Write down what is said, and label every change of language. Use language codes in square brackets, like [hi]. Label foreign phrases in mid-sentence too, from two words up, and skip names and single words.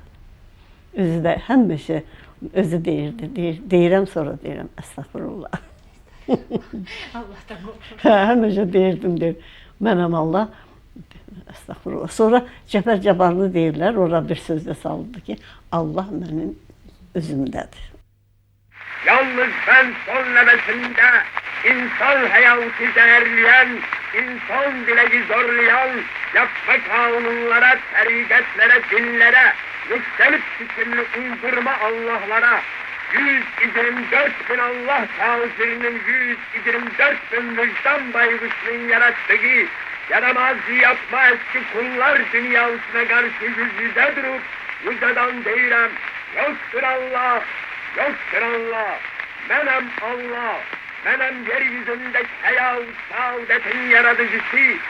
[az] Özü də həmişə özü deyirdi, deyirəm sonra deyirəm, əstəğfurullah. Allahdan qorxur. Həmişə deyirdim, mənəm Allah, əstəğfurullah. Sonra Cəfər Cabbarlı deyirlər, ora bir sözdə saldı ki, Allah mənim özümdədir. [tr] Yalnız ben son nefesinde insan hayatı zehirleyen, insan bileği zorlayan, yapma kanunlara, tarikatlere, dinlere, müstelif fikirli uydurma Allah'lara, 124 bin Allah kafirinin 124 bin vicdan baygısının yarattığı, yaramaz yapma eski kullar dünyasına karşı yüz yüze durup, yüzeden değilim, yoktur Allah, yoktur Allah, benim Allah, benim yeryüzündeki hayat, saadetin yaratıcısı,